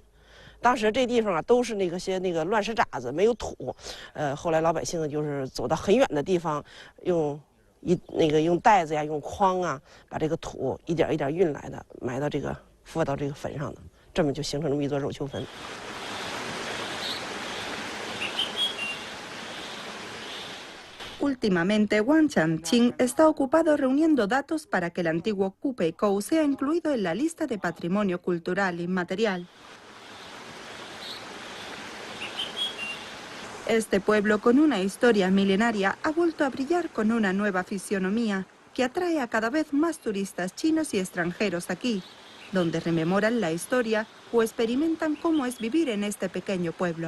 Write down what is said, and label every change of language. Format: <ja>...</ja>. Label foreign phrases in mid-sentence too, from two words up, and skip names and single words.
<zh>当时这地方啊都是那个乱石渣子，没有土。后来老百姓就是走到很远的地方，用袋子呀，用筐啊，把这个土一点一点运来的，埋到放到这个坟上的，这么就形成这么一座肉丘坟。</zh> <es>Últimamente, Wang Changqing está ocupado reuniendo datos para que el antiguo Kupeikou sea incluido en la lista de patrimonio cultural inmaterial. Este pueblo, con una historia milenaria, ha vuelto a brillar con una nueva fisionomía que atrae a cada vez más turistas chinos y extranjeros aquí, donde rememoran la historia o experimentan cómo es vivir en este pequeño pueblo.</es>